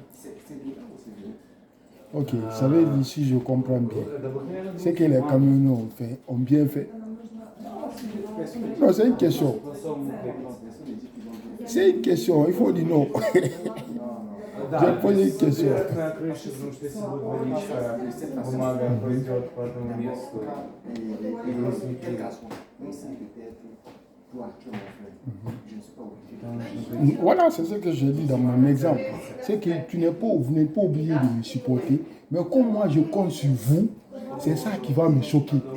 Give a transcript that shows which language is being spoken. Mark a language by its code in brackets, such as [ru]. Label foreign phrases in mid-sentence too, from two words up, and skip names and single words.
[fr] C'est de là où c'est venu. Ok, ça veut dire, si je comprends bien, c'est que les Camerounais ont bien fait. Non, c'est une question. C'est une question, il faut dire non. J'ai posé une question. [ru] На крыше, потому что если будет водичка, бумага пойдет по этому месту. [fr] Voilà, c'est ce que j'ai dit dans mon exemple. C'est que vous n'êtes pas obligé de me supporter, mais comme moi je compte sur vous, c'est ça qui va me choquer.